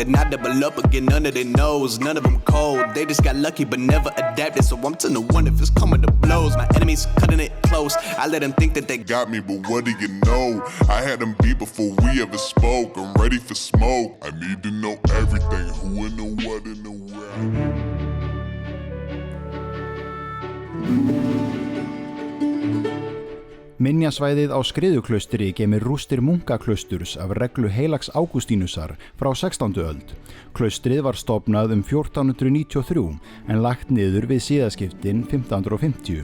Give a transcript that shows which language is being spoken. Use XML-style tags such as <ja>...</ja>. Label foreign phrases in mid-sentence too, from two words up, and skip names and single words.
<en>Then I double up again under their nose. None of them cold, they just got lucky but never adapted. So I'm to the one if it's coming to blows. My enemies cutting it close. I let them think that they got me, but what do you know? I had them beat before we ever spoke. I'm ready for smoke. I need to know everything. Who in the what in the where.</en> <is>Minjasvæðið á Skriðuklaustri geymir rústir munkaklausturs af reglu heilags Ágústínusar frá 16. öld. Klaustrið var stofnað 1493 en lagt niður við siðaskiptin 1550.</is>